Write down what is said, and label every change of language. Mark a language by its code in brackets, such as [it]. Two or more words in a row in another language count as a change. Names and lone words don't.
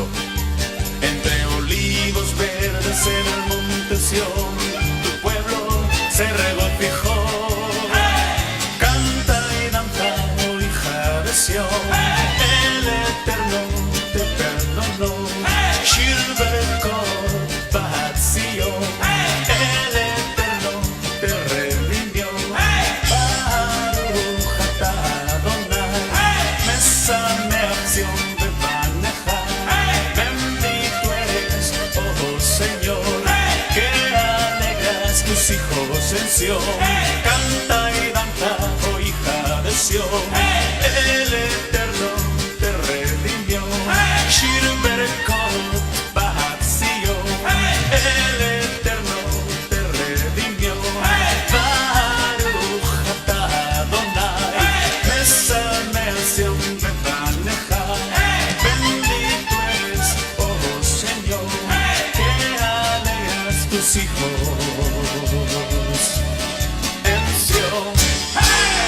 [es] Entre olivos verdes en el monte Sión, tu pueblo se regocijó. Canta y danza, oh hija de Sión, el Eterno te perdonó. [he] שיר ברכות בת ציון, [es] el Eterno te redimió. [he] ברוך אתה אדני, משמח ציון בבניך. [es] Bendito eres, oh Señor, que alegras tus hijos en Sión. Canta y danza, oh hija de Sión, el Eterno te redimió. [he] שיר ברכות בת ציון, [es] el Eterno te redimió. [he] ברוך אתה אדני, משמח ציון בבניך. [es] Bendito eres, oh Señor, que alegras tus hijos en Sión.